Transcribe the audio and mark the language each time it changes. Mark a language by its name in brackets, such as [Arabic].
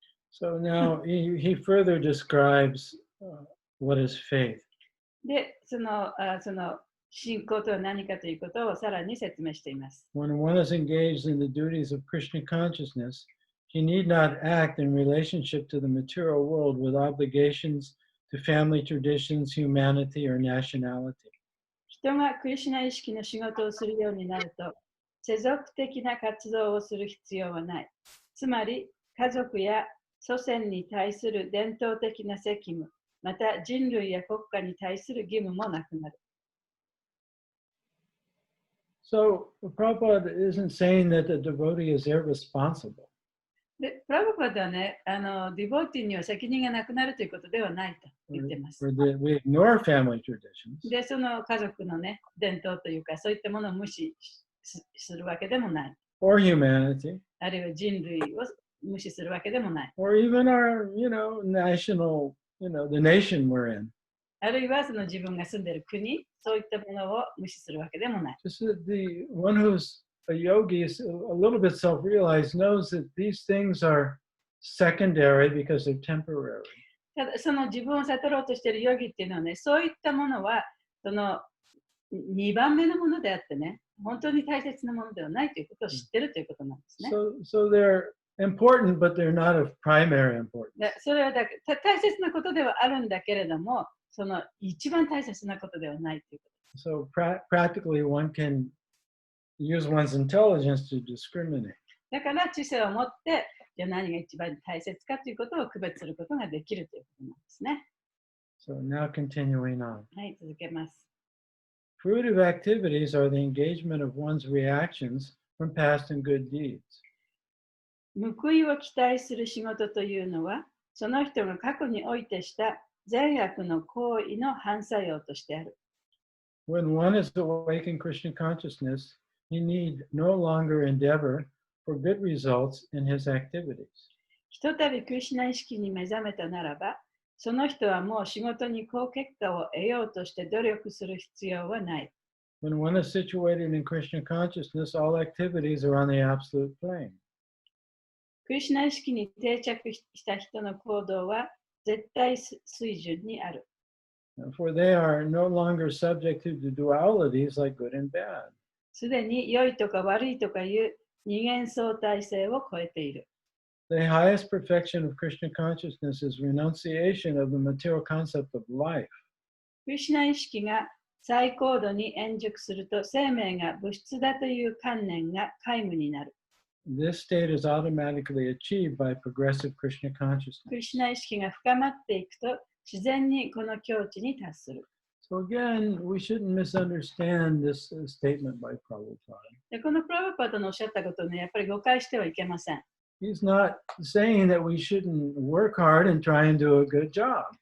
[English] So now he further describes what is faith. [Japanese] で、その信仰とは何かということをさらに説明しています。 [English] When one is engaged in the duties of Krishna consciousness, he need not act in relationship to the material world with obligations to family traditions, humanity, or nationality. [Japanese] 人がクリシュナ意識の仕事をするようになると、世俗的な活動をする必要はない。つまり、家族や祖先に対する伝統的な責務、また人類や国家に対する義務もなくなる。 [English] So Prabhupada isn't saying that the devotee is irresponsible. [Japanese] で、プラブパダはね、ディボーティには責任がなくなるということではないと言っています。 [English] We ignore family traditions. [Japanese] で、その家族のね、伝統というか、そういったものを無視するわけでもない。 [English] Or humanity. [Japanese] あるいは人類を無視するわけでもない。 [English] Or even our, national, the nation we're in. [Japanese] あるいはその自分が住んでいる国、そういったものを無視するわけでもない。 [English] Just the one who's a yogi is a little bit self-realized knows that these things are secondary because they're temporary. [Japanese] ただその自分を悟ろうとしているヨギっていうのはね、そういったものはその2番目のものであってね、本当に大切なものではないということを知っているということなんですね。 [English] So they're important, but they're not of primary importance. [Japanese] それは大切なことではあるんだけれども、その一番大切なことではないということ。 [English] So practically one can use one's intelligence to discriminate. [Japanese] だから知性を持って、じゃあ何が一番大切かということを区別することができるということなんですね。 [English] So now continuing on. [Japanese] はい、続けます。 [English] Fruitive activities are the engagement of one's reactions from past and good deeds. [Japanese] 報いを期待する仕事というのは、その人が過去においてした善悪の行為の反作用としてある。 [English] When one is awake in Krishna consciousness, he need no longer endeavor for good results in his activities. [Japanese] ひとたびクリシュナ意識に目覚めたならば、その人はもう仕事に好結果を得ようとして努力する必要はない。 [English] When one is situated in Krishna consciousness, all activities are on the absolute plane. [Japanese] クリシュナ意識に定着した人の行動は絶対水準にある。 [English] For they are no longer subject to the dualities like good and bad. [Japanese] すでに良いとか悪いとかいう二元相対性を超えている。 [English] The highest perfection of Krishna consciousness is renunciation of the material concept of life. [Japanese] クリシュナ意識が最高度に円熟すると生命が物質だという観念が皆無になる。 [English] This state is automatically achieved by progressive Krishna [Japanese] ク [English] consciousness. [Japanese] リシュナ意識が深まっていくと自然にこの境地に達する。 [English] So again, we shouldn't misunderstand this statement by Prabhupada. [Japanese] でこのプラブパダのおっしゃったことをね、やっぱり誤解してはいけません。 [English] He's not saying that we shouldn't work hard and try and do a good job.